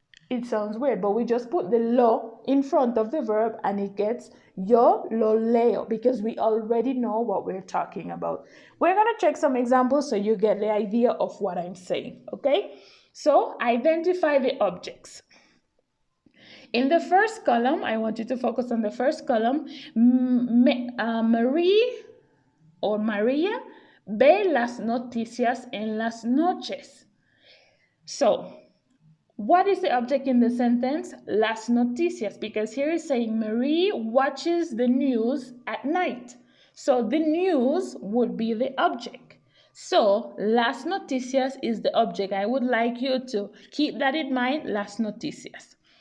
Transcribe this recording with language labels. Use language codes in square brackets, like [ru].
[en] It sounds weird, but we just put the lo in front of the verb and it gets [es] yo lo leo [en] because we already know what we're talking about. We're going to check some examples so you get the idea of what I'm saying, okay? So identify the objects. In the first column, I want you to focus on the first column. [es] Marie or María ve las noticias en las noches. [en] So, what is the object in the sentence? [es] Las noticias, [en] because here is saying Marie watches the news at night. So the news would be the object. So [es] las noticias [en] is the object. I would like you to keep that in mind, [es] las noticias.